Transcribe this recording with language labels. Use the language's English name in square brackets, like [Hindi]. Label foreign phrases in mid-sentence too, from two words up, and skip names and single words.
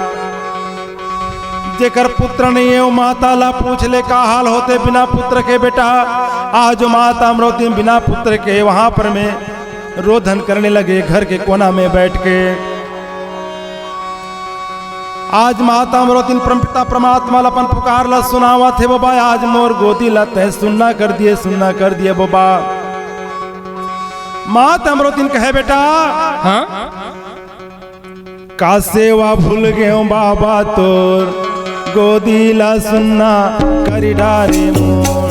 [Chhattisgarhi] जेकर पुत्र नहीं है वो माता ला पूछ ले का हाल होते बिना पुत्र के बेटा। आज माता अमरोतीन बिना पुत्र के वहां पर में रोदन करने लगे घर के कोना में बैठ के। आज माता अमरोतीन परमपिता परमात्मा अपन पुकार ला सुनावा थे बाबा, आज मोर गोदी ला तय सुनना कर दिए बाबा। माता अमरोतीन कहे बेटा, हाँ का सेवा भूल गए बाबा तोर, गोदी ला सुनना करी डारे मोर।